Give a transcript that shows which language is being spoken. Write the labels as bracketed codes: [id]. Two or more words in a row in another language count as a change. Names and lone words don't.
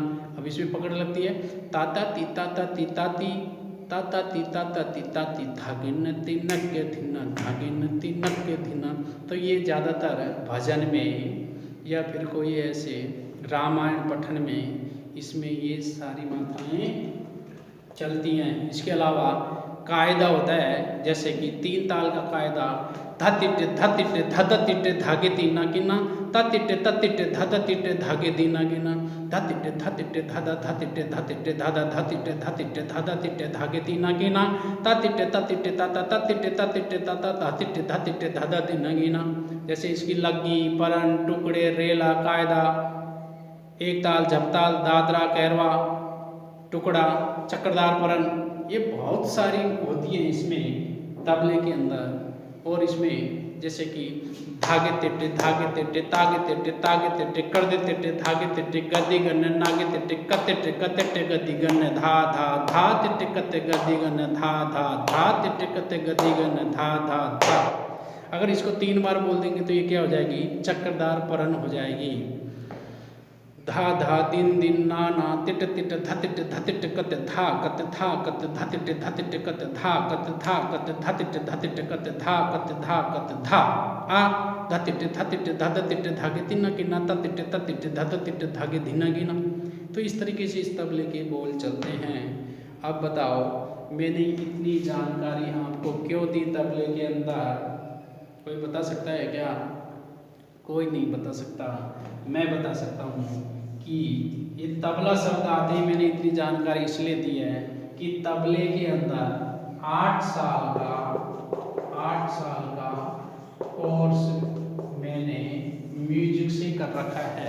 [hi] अब इसमें पकड़ लगती है, ताता ती ताता ती ताती, ताता ती ताता ती ताती, धागे न तीनक के धीना, धागे न तीनक के धीना। तो ये ज़्यादातर भजन में या फिर कोई ऐसे रामायण पठन में इसमें ये सारी मात्राएं चलती हैं। इसके अलावा कायदा होता है, जैसे कि 3 ताल का कायदा, ध तिट्टे ध तिट्टे ध ध तिट्टे धागे तीना गिना, त तिट्टे त तिट्टे ध ध तिट्टे धागे दीना गिना, ध तिट्टे ध तिट्टे ध ध ध तिट्टे ध तिट्टे ध ध ध तिट्टे ध तिट्टे ध ध तिट्टे धागे तीना गिना, त तिट्टे त तिट्टे त त त तिट्टे त तिट्टे त त ध तिट्टे ध तिट्टे ध ध दीना गिना। जैसे इसकी लग्गी, परन, टुकड़े, रेला, कायदा, एक ताल, झपताल, दादरा, कैरवा, टुकड़ा, चक्रदार, परन, ये बहुत सारी होती है इसमें तबले के अंदर। और इसमें जैसे कि धागे तेटे धागे तेटे तागे तेटे तागे तेटे कर दे तेटे धागे तेटे गद्दी गन्ने नागे तेटे कतेटे कतेटे गद्दी गन्ने धा धा धा तेटे कते गद्दी गन्ने धा धा धा तेटे कते गद्दी गन्ने धा धा धा। अगर इसको 3 बार बोल देंगे तो ये क्या हो जाएगी, चक्रदार परण हो जाएगी। धा धा दिन दिन ना ना तिट तिट ध तिट ध तिट कत धा कत धा कत ध तिट ध तिट कत धा कत धा कत ध तिट ध तिट कत धा कत धा कत धा आ ध तिट ध तिट ध ध तिट धागे तिना की ना त तिट त तिट ध ध तिट धागे धिना की ना। तो इस तरीके से इस तबले के बोल चलते हैं। अब बताओ मैंने इतनी जानकारी आपको क्यों दी तबले के अंदर, कोई बता सकता है क्या? कोई नहीं बता सकता, मैं बता सकता हूँ कि ये तबला शब्द आते ही मैंने इतनी जानकारी इसलिए दी है कि तबले के अंदर 8 साल का कोर्स मैंने म्यूजिक से कर रखा है।